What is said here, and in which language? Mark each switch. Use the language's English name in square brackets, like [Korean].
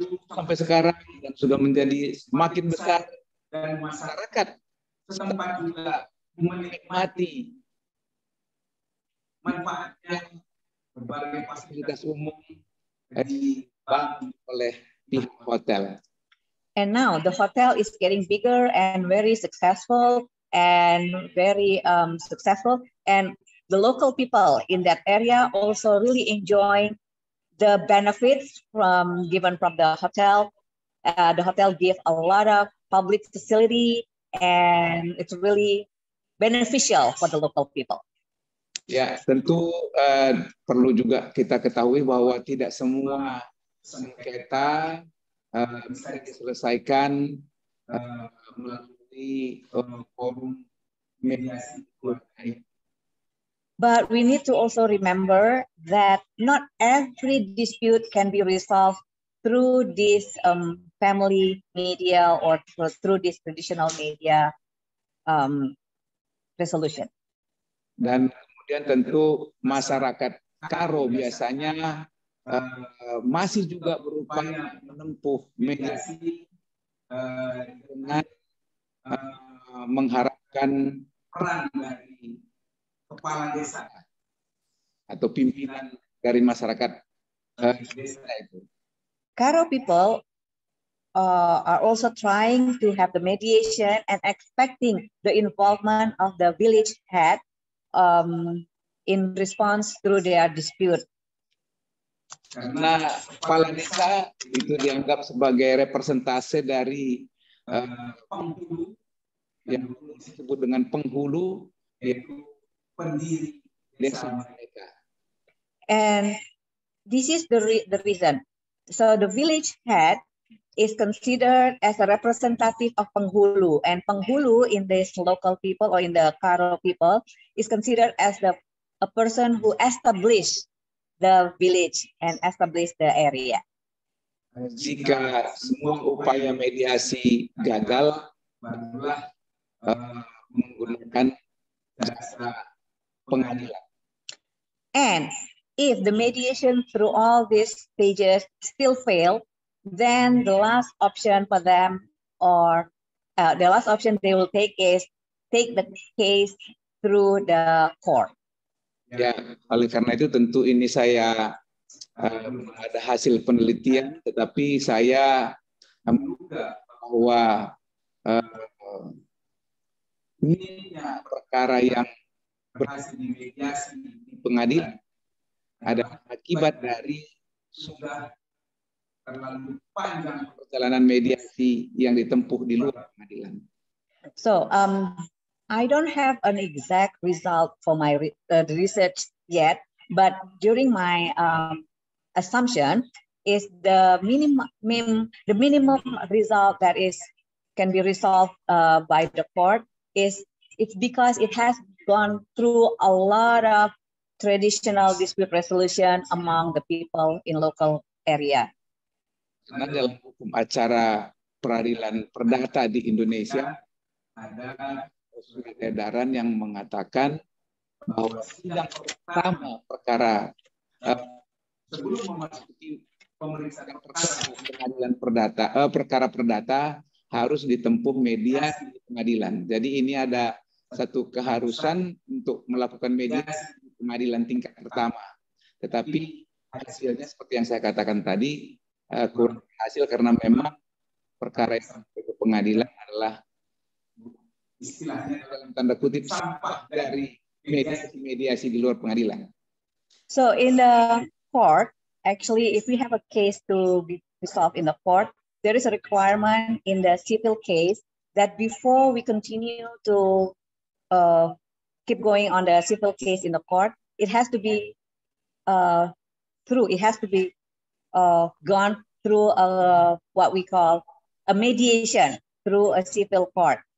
[Indonesian] Sampai sekarang dan sudah menjadi semakin besar, dan masyarakat setempat juga menikmati manfaatnya berbagai fasilitas umum dibangun oleh pihak hotel. [English] And now the hotel is getting bigger and very successful and very successful, and the local people in that area also really enjoy the benefits given from the hotel. The hotel gives a lot of public facility, and it's really beneficial for the local people. [Indonesian] Ya, tentu perlu juga kita ketahui bahwa tidak semua sengketa bisa diselesaikan melalui forum mediasi keluarga. [English] But we need to also remember that not every dispute can be resolved through this family media or through this traditional media resolution. [Indonesian] Dan kemudian tentu masyarakat Karo biasanya masih juga berupaya menempuh mediasi dengan mengharapkan peran dari kepala desa atau pimpinan dari masyarakat desa itu. [English] Karo people are also trying to have the mediation and expecting the involvement of the village head in response through their dispute. [Indonesian] Karena kepala desa itu dianggap sebagai representase dari penghulu, yang disebut dengan penghulu, yaitu pendiri desa mereka. [English] And this is the reason. So the village head is considered as a representative of penghulu, and penghulu in this local people or in the Karo people is considered as a person who established the village and established the area. [Indonesian] Jika semua upaya mediasi gagal, barulah menggunakan jasa pengadilan. [English] And if the mediation through all these stages still fail, then the last option for them, or the last option they will take is take the case through the court. [Indonesian] Ya, oleh karena itu tentu ini saya ada hasil penelitian, tetapi saya menduga bahwa minimnya perkara yang berhasil dimediasi di pengadilan adalah akibat dari sudah terlalu panjang perjalanan mediasi yang ditempuh di luar pengadilan. [English] So, I don't have an exact result for my research yet, but during my assumption is the minimum result that can be resolved by the court it's because it has gone through a lot of traditional dispute resolution among the people in local area. [Indonesian] Karena dalam hukum acara peradilan perdata di Indonesia ada surat edaran yang mengatakan bahwa sidang pertama perkara sebelum memasuki pemeriksaan pengadilan perkara perdata harus ditempuh mediasi di pengadilan. Jadi ini ada satu keharusan untuk melakukan mediasi di pengadilan tingkat pertama. Tetapi hasilnya seperti yang saya katakan tadi kurang hasil karena memang perkara yang sampai ke pengadilan adalah istilahnya dalam tanda kutip sampah dari mediasi di luar pengadilan. [English] So in the court, actually, if we have a case to be resolved in the court, there is a requirement in the civil case that before we continue to keep going on the civil case in the court, it has to be gone through what we call a mediation through a civil court.